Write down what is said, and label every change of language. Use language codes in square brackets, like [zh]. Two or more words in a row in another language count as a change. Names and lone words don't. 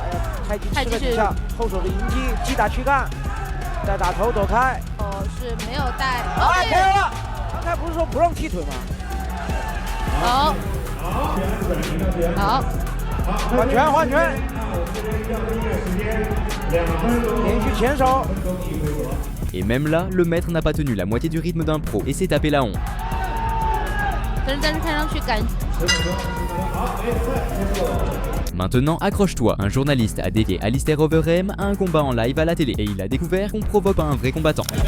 [zh] 太极是后手的迎击，击打躯干，再打头躲开。哦，是没有带。哎，开了！刚才不是说不让踢腿吗？好，好，换拳换拳，连续前手。 [fr] Et même là, le maître n'a pas tenu la moitié du rythme d'un pro et s'est tapé la honte. Maintenant, accroche-toi, un journaliste a défié Alistair Overeem à un combat en live à la télé et il a découvert qu'on provoque pas un vrai combattant.